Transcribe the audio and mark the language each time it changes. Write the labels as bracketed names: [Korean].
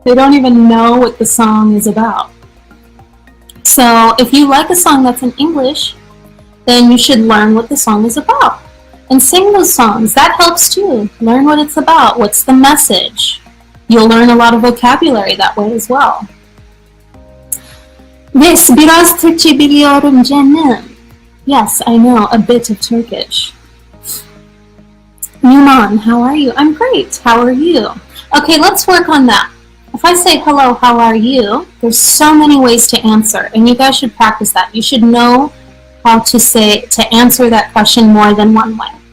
[English] They don't even know what the song is about. So if you like a song that's in English, then you should learn what the song is about and sing those songs. That helps too. Learn what it's about. What's the message? You'll learn a lot of vocabulary that way as well. [Turkish] Yes, biraz Türkçe biliyorum canım. [English] Yes, I know a bit of Turkish. Numan, how are you? I'm great. How are you? Okay, let's work on that. If I say hello, how are you? There's so many ways to answer, and you guys should practice that. You should know how to answer that question more than one way.